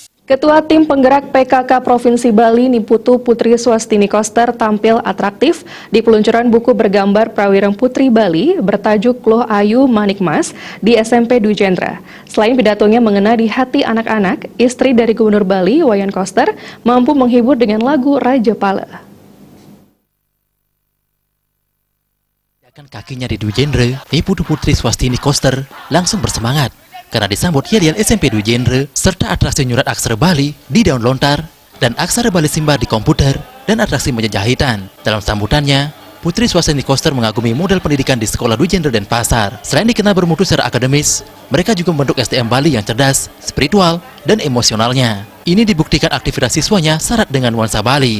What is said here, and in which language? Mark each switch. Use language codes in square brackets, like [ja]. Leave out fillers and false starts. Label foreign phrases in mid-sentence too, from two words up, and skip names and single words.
[id] Ketua Tim Penggerak PKK Provinsi Bali Niputu Putri Swastini Koster tampil atraktif di peluncuran buku bergambar Prawirang Putri Bali bertajuk Loh Ayu Manikmas di SMP Dwi Jendra. Selain pidatonya mengena di hati anak-anak, istri dari Gubernur Bali, Wayan Koster, mampu menghibur dengan lagu Raja Pala. Kakinya di Dwi Jendra, Niputu Putri Swastini Koster langsung bersemangat karena disambut hiarian SMP Dwi Jendra serta atraksi nyurat aksara Bali di daun lontar dan aksara Bali Simba di komputer dan atraksi meja jahitan. Dalam sambutannya, Putri Swastini Koster mengagumi model pendidikan di sekolah Dwi Jendra Denpasar. Selain dikenal bermutu secara akademis, mereka juga membentuk SDM Bali yang cerdas, spiritual, dan emosionalnya. Ini dibuktikan aktivitas siswanya syarat dengan nuansa Bali.